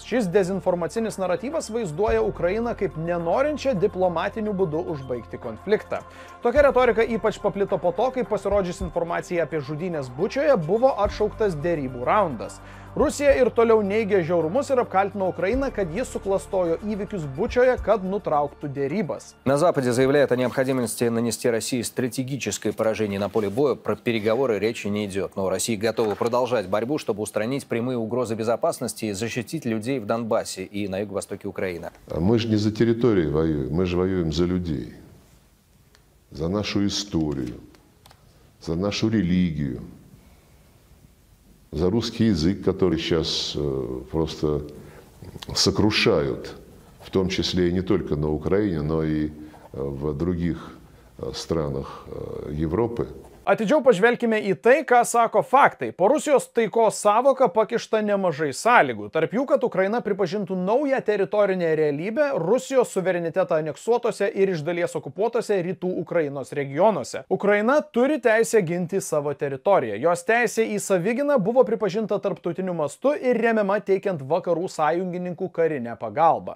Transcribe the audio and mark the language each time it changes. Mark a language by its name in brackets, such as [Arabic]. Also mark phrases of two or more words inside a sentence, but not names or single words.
[Lithuanian] Šis dezinformacinis naratyvas vaizduoja Ukrainą kaip nenorinčią diplomatiniu būdu užbaigti konfliktą. Tokia retorika ypač paplito po to, kai pasirodžius informacija apie žudynės Bučioje buvo atšauktas dėrybų raundas. Rusija ir toliau neigia žiaurumus ir apkaltino Украину, kad jis suklastojo įvykius Бучоje, kad nutrauktų дерибас. [Russian] На Западе заявляют о необходимости нанести России стратегическое поражение на поле боя. Про переговоры речи не идет. Но Россия готова продолжать борьбу, чтобы устранить прямые угрозы безопасности и защитить людей в Донбассе и на юго-востоке Украины. Мы же не за территорию воюем, мы же воюем за людей, за нашу историю, за нашу религию, за русский язык, который сейчас просто сокрушают, в том числе и не только на Украине, но и в других странах Европы. [Lithuanian] Atidžiau pažvelkime į tai, ką sako faktai. Po Rusijos taikos sąvoka pakišta nemažai sąlygų. Tarp jų, kad Ukraina pripažintų naują teritorinę realybę Rusijos suverenitetą aneksuotose ir iš dalies okupuotose rytų Ukrainos regionuose. Ukraina turi teisę ginti savo teritoriją. Jos teisė į savigyną buvo pripažinta tarptautiniu mastu ir remiama teikiant vakarų sąjungininkų karinę pagalbą.